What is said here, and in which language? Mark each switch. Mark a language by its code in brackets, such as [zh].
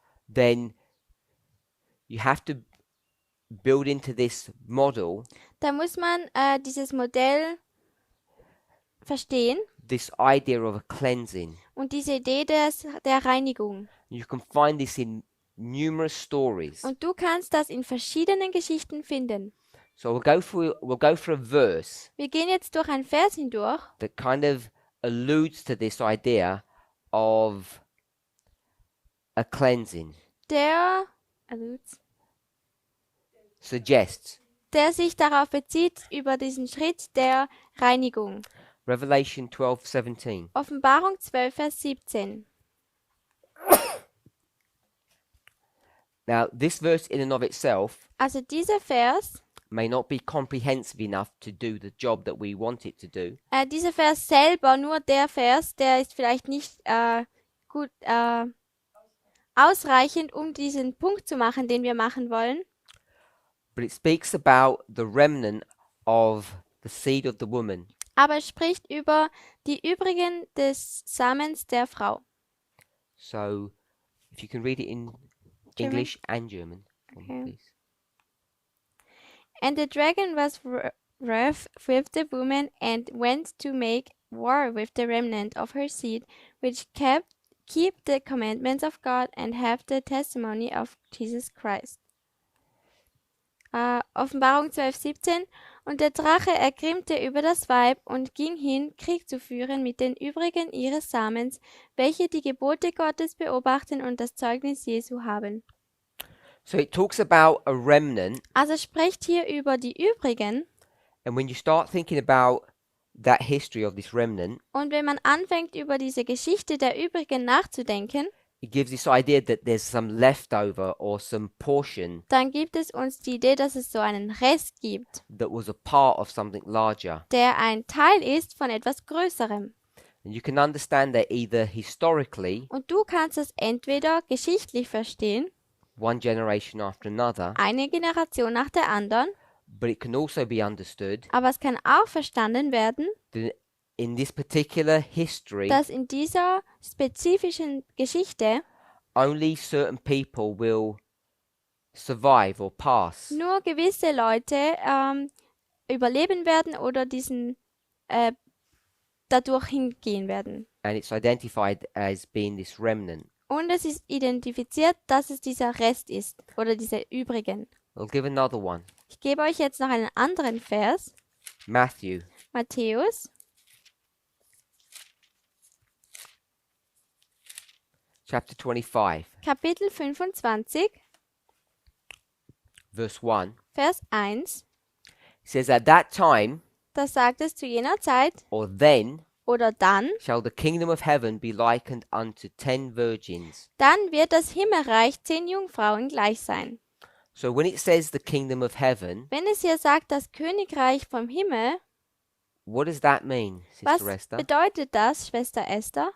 [en] Then you have to build into this model [de] Da muss man dieses Modell verstehen [en] this idea of a cleansing. [de] und diese Idee der Reinigung. [en] You can find this in numerous stories. [de] Und du kannst das in verschiedenen Geschichten finden. [en] So we'll go through a verse [de] Wir gehen jetzt durch ein Vers hindurch, [en] that kind of alludes to this idea of a cleansing, [de] der [en] suggests. [de] sich darauf bezieht, über diesen Schritt der Reinigung. [en] Revelation 12:17. [de] Offenbarung 12, Vers 17. [en] Now, this verse in and of itself [de] Also dieser Vers, [en] may not be comprehensive enough to do the job that we want it to do, [de] dieser Vers selber, nur der Vers, der ist vielleicht nicht gut ausreichend, um diesen Punkt zu machen, den wir machen wollen. [en] but it speaks about the remnant of the seed of the woman. [de] Aber es spricht über die übrigen des Samens der Frau. [en] So, if you can read it in German. English and German, for me, Okay. please. And the dragon was wroth with the woman and went to make war with the remnant of her seed, which keep the commandments of God and have the testimony of Jesus Christ. [de] Offenbarung 12, 17. Und der Drache ergrimmte über das Weib und ging hin, Krieg zu führen mit den übrigen ihres Samens, welche die Gebote Gottes beobachten und das Zeugnis Jesu haben. [en] So it talks about a remnant [de] Also spricht hier über die übrigen, [en] And when you start thinking about that history of this remnant, [de] Und wenn man anfängt, über diese Geschichte der übrigen nachzudenken, [en] it gives this idea that there's some leftover or some portion [de] dann gibt es uns die Idee, dass es so einen Rest gibt, [en] that was a part of something larger. [de] der ein Teil ist von etwas Größerem. [en] And you can understand that either historically, [de] Und du kannst es entweder geschichtlich verstehen, [en] one generation after another, [de] eine Generation nach der anderen, [en] but it can also be understood [de] aber es kann auch verstanden werden, [en] that in this particular history, [de] dass in dieser spezifischen Geschichte [en] only certain people will survive or pass. [de] nur gewisse Leute überleben werden oder dadurch hingehen werden. [en] And it's identified as being this remnant. [de] Und es ist identifiziert, dass es dieser Rest ist oder diese übrigen. [en] I'll give another one. [de] Ich gebe euch jetzt noch einen anderen Vers. [en] Matthew [de] Matthäus, [en] chapter 25, [de] Kapitel 25, [en] verse 1. [de] Vers 1. [en] It says, At that time, [de] Da sagt es zu jener Zeit [en] or then, [de] oder dann, [en] shall the kingdom of heaven be likened unto 10 virgins. [de] dann wird das Himmelreich 10 Jungfrauen gleich sein. [en] So when it says the kingdom of heaven, [de] Wenn es hier sagt, das Königreich vom Himmel, [en] what does that mean, [de] was [en] Sister Esther? [de] bedeutet das, Schwester Esther?